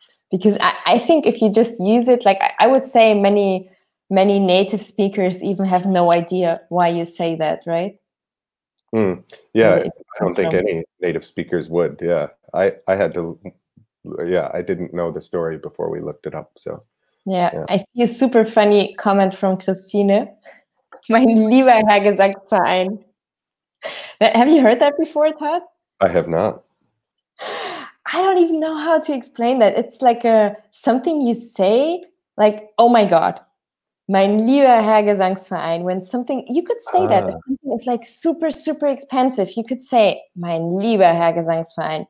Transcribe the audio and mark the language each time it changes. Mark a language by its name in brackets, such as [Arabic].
[English] Because I think if you just use it, like I would say many native speakers even have no idea why you say that, right? Yeah, I don't think any native speakers would. Yeah, I had to. Yeah, I didn't know the story before we looked it up. So. Yeah. I see a super funny comment from Christine. [German] Mein lieber Herr Gesangsverein. [English] Have you heard that before, Todd? I have not. I don't even know how to explain that. It's like something you say, like, oh my God, [German] mein lieber Herr Gesangsverein. [English] When something, you could say that. If something is like super, super expensive, you could say, [German] mein lieber Herr Gesangsverein.